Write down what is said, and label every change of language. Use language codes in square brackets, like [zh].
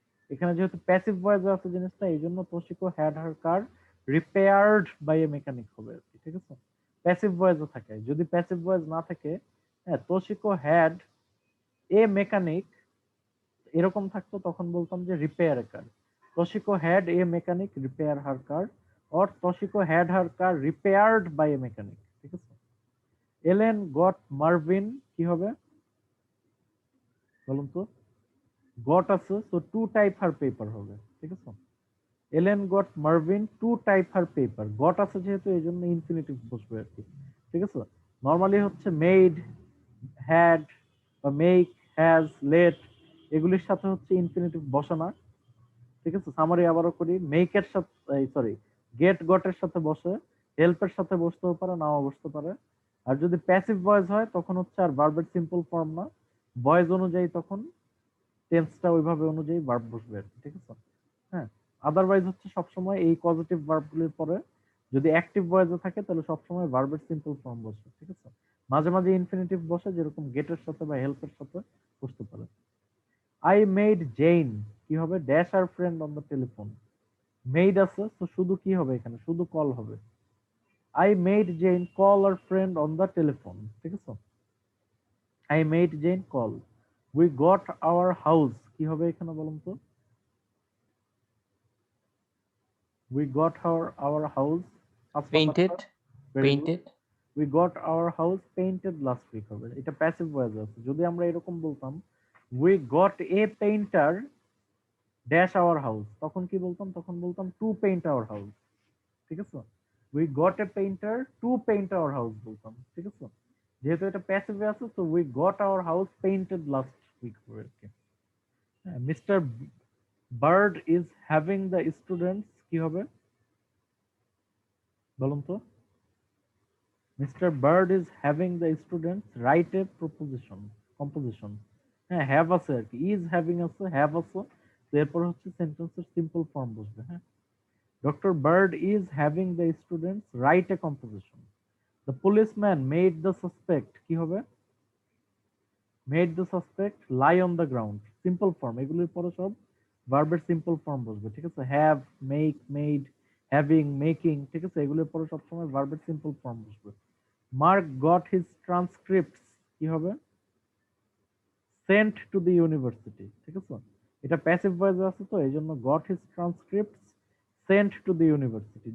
[bn] এখানে যেহেতু passive voice আছে জিনিসটা, এই জন্য [en] Toshiko had her car repaired by a mechanic [bn] হবে আর কি, ঠিক আছে? প্যাসিভ ভয়েসও থাকে, যদি প্যাসিভ ভয়েস না থাকে, হ্যাঁ, [en] Toshiko had a mechanic এরকম থাকতো, তখন বলতাম যে repair car. Toshiko had a mechanic repair her car, or Toshiko had her car repaired by a mechanic, ঠিক আছে? Ellen got Marvin, [bn] কি হবে বলুন তো? [en] got আছে, so to type her paper হবে, ঠিক আছে? Ellen got Marvin to type her paper. [bn] got আছে যেহেতু এই জন্য ইনফিনিটিভ বসবে আর কি, ঠিক আছে? নরমালি হচ্ছে made, had বা make, has, let এগুলির সাথে হচ্ছে ইনফিনিটিভ বসে না, ঠিক আছে? সামারি আবারও করি, মেক এর সাথে সরি গেট গট এর সাথে বসে, হেল্প এর সাথে বসতেও পারে, নাও বসতে পারে। আর যদি প্যাসিভ ভয়েস হয় তখন হচ্ছে আর ভার্বের সিম্পল ফর্ম না, ভয়েস অনুযায়ী তখন টেন্সটা ওইভাবে অনুযায়ী ভার্ব বসবে আর কি, ঠিক আছে? হ্যাঁ, আদারওয়াইজ হচ্ছে সবসময় এই পজিটিভ ভার্বগুলির পরে যদি অ্যাক্টিভ ভয়েসে থাকে তাহলে সবসময় ভার্বের সিম্পল ফর্ম বসবে, ঠিক আছে? মাঝে মাঝে ইনফিনিটিভ বসে, যেরকম গেটের সাথে বা হেল্পের সাথে বসতে পারে। [en] I made Jane, কি হবে? Dash her friend on the telephone. [bn] Made আছে, তো শুধু কি হবে এখানে? শুধু কল হবে। [en] I made Jane call her friend on the telephone, [bn] ঠিক আছে? [en] I made Jane call. We got our house, কি হবে এখানে বলুন তো? We got our house Painted. Very good. Painted. We got our house painted last week হবে। [bn] এটা passive voice আছে। যদি আমরা এরকম বলতাম [en] we got a painter [bn] dash our house, তখন কি বলতাম? তখন বলতাম টু পেইন্ট আওয়ার হাউস, ঠিক আছে? [en] we got a painter to paint our house [bn] বলতাম, ঠিক আছে? যেহেতু এটা প্যাসিভে আছে, তো [en] we got our house painted last week [bn] হবে আর কি। [en] mister Bird is having the students, [bn] কি হবে বলুন তো? [en] Mister Bird is having the students write a composition. [bn] হ্যাঁ, হ্যাভ আছে আর কি, ইজ হ্যাভিং আছে, হ্যাভ আছে, তো এরপর হচ্ছে সেন্টেন্সের সিম্পল ফর্ম বসবে। হ্যাঁ, Dr. [en] Bird is having the students write a composition. The policeman made the suspect, [bn] কি হবে? [en] Made the suspect lie on the ground. [bn] Simple form, এগুলির পরে সব ভার্বের সিম্পল ফর্ম বসবে, ঠিক আছে? [en] Have, make, made, having, making, ঠিক আছে? [bn] এগুলির পরে সবসময় ভার্বের সিম্পল ফর্ম বসবে। [en] Mark got his transcripts, [bn] কি হবে? [en] sent to the university, [bn] ঠিক আছে? এটা প্যাসিভ ভয়েসে আছে, তো এই জন্য [en] Got his transcripts sent to the university.